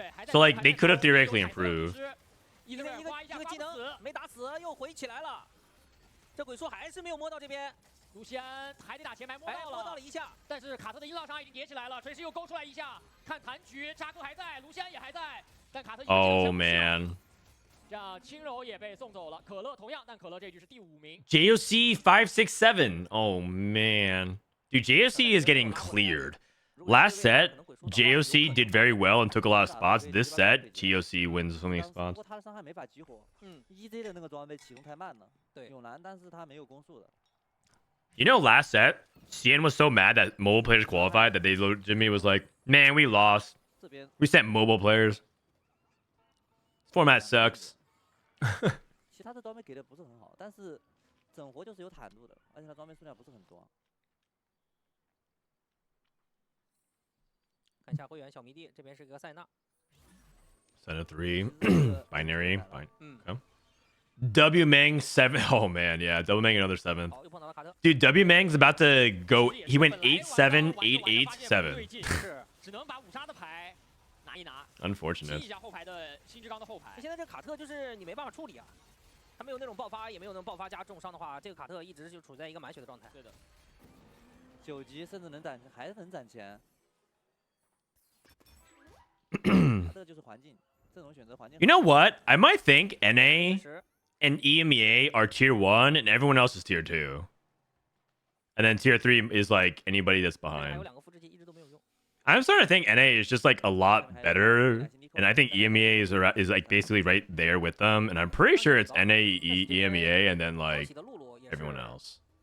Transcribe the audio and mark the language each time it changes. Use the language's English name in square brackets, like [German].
[English] So like they could have theoretically improved. [Chinese] 一个技能没打死，又回起来了。这鬼叔还是没有摸到这边。卢锡安还得打前排摸到了一下，但是卡特的音浪伤已经叠起来了，锤石又勾出来一下，看残局，扎克还在，卢锡安也还在，但卡特 [English] Oh man. [Chinese] 这样轻柔也被送走了，可乐同样，但可乐这局是第5名。 [English] JOC 567. Oh man, dude, JOC is getting cleared. Last set, JOC did very well and took a lot of spots. This set, TOC wins so many spots. [Chinese] 他的伤害没法激活，EZ 的那个装备启动太慢了，对，有难，但是他没有攻速的。 [English] You know, last set, CN was so mad that mobile players qualified that they Jimmy was like, "Man, we lost. We sent mobile players. Format sucks." [Chinese] 其他的装备给的不是很好，但是整活就是有坦度的，而且它装备数量不是很多。看一下会员小迷弟，这边是个塞纳。 [English] Set of 3, binary. Okay. W Meng 7. Oh man, yeah, W Meng another 7th. Dude, W Meng's about to go. He went 8-7, 8-8, 7. Unfortunate. [Chinese] 现在这卡特就是你没办法处理啊，他没有那种爆发，也没有那种爆发加重伤的话，这个卡特一直就处在一个满血的状态。对的。 9级甚至能攒，还能攒钱。这就是环境，这种选择环境。 [English] You know what? I might think NA and EMEA are tier 1 and everyone else is tier 2. And then tier 3 is like anybody that's behind. I'm starting to think NA is just like a lot better. And I think EMEA is like basically right there with them. And I'm pretty sure it's NA, EMEA, and then like everyone else.